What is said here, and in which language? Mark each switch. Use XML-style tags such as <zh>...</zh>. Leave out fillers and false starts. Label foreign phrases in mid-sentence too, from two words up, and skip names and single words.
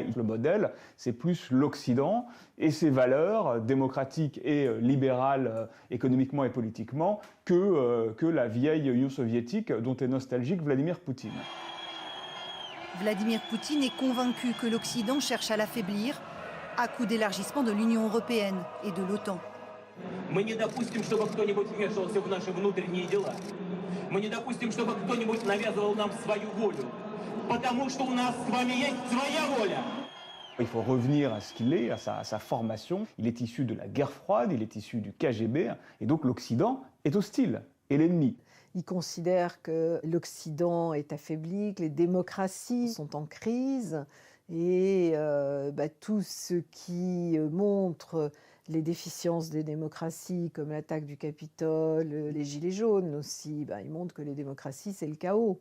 <fr>Le modèle, c'est plus l'Occident et ses valeurs démocratiques et libérales économiquement et politiquement que la vieille Union soviétique dont est nostalgique Vladimir Poutine. Vladimir Poutine est convaincu que l'Occident cherche à l'affaiblir à coup d'élargissement de l'Union européenne et de l'OTAN.</fr> <ru>Мы не допустим, чтобы кто-нибудь вмешивался в наши внутренние дела. Мы не допустим, чтобы кто-нибудь навязывал нам свою волю. Потому что у нас с вами есть своя воля.</ru> <fr>Il faut revenir à ce qu'il est, à sa formation. Il est issu de la guerre froide, il est issu du KGB, et donc l'Occident est hostile, et l'ennemi. Il considère que l'Occident est affaibli, que les démocraties sont en crise, et tout ce qui montre les déficiences des démocraties, comme l'attaque du Capitole, les Gilets jaunes aussi, il montre que les démocraties, c'est le chaos.</fr>